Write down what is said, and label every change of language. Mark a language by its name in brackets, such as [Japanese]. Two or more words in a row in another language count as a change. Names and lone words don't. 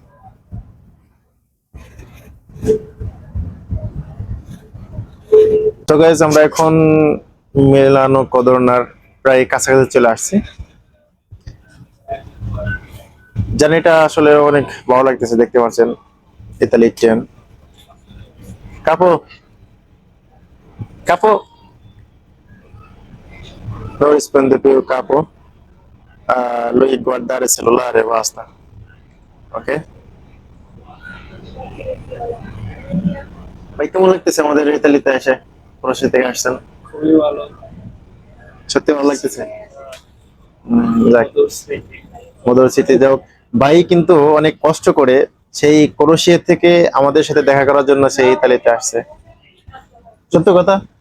[Bangla] তো গাইজ, আমরা এখন মেলানো কদরনার প্রায় কাছাকাছি চলে আসছি। জার্নিটা আসলে অনেক ভালো লাগতেছে, দেখতে পাচ্ছেন ইতালির ট্রেন। [Italian] কাপো capo, non risponde più capo. Lui guardare il cellulare e basta. [Bangla] Ok? ভাই, কেমন লাগতেছে আমাদের ইতালিতে এসে? প্রবাসী থেকে আসছেন, খুবই ভালো। সত্যি ভালো লাগতেছে। যাক, মধুর স্মৃতি। যাও ভাই, কিন্তু অনেক কষ্ট করে সেই ক্রোশিয়া থেকে আমাদের সাথে দেখা করার জন্য সেই ইতালিতে আসছে, সত্য কথা।